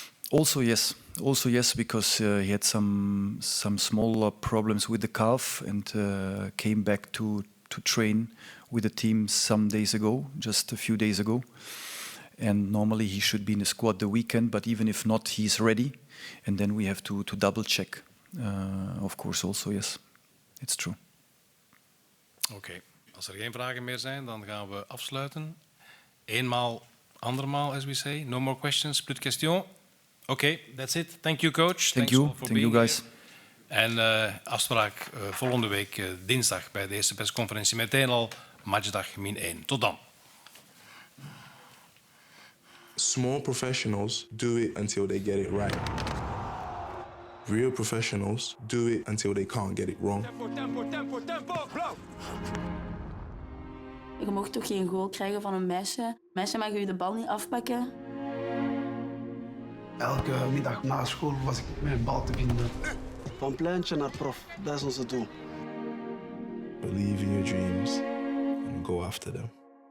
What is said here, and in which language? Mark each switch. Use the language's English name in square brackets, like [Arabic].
[English] Also yes, because he had some small problems with the calf and came back to train with the team some days ago, just a few days ago. And normally he should be in the squad the weekend, but even if not, he's ready. And then we have to double check. Of course, also yes, it's true. [Dutch] Oké. Als er geen vragen meer zijn, dan gaan we afsluiten. Eenmaal, andermaal, [English] as we say. No more questions, [French] plus de questions. [English] Oké, that's it. Thank you, coach. Thank you guys. [Dutch] En afspraak volgende week dinsdag bij de eerste persconferentie. Meteen al matchdag -1. Tot dan. [English] Small professionals do it until they get it right. Real professionals do it until they can't get it wrong. [Dutch] Tempo, Je mag toch geen goal krijgen van een meisje? Meisje mag je de bal niet afpakken. Elke middag na school was ik met een bal te vinden. Van pleintje naar prof, dat is onze doel. [English] Believe in your dreams and go after them.